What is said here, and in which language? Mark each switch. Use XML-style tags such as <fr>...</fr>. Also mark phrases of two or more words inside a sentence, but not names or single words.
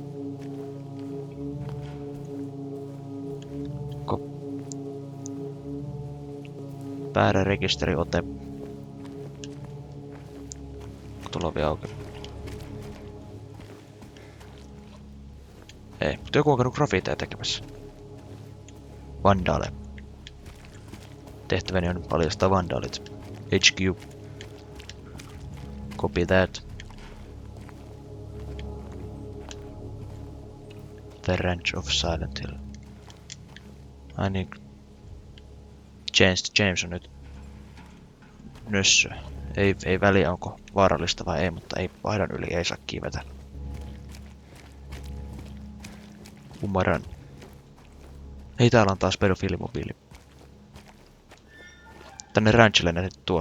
<fi>Väärä rekisteriote. Tuolla on vielä auki. Ei, mutta joku on käynyt grafiiteja tekemässä. Vandaale. Tehtäväni on paljastaa vandaalit.</fi> <en>HQ. Copy that.</en> <fi>The Ranch of Silent Hill. Ai niin. James on nyt nössö. Ei väliä onko vaarallista vai ei, mutta ei vaihdan yli ei saa kiivetä. Umaran. Hei, täällä on taas pedofiilimobiili. Tänne ranchille nähty tuo.</fi>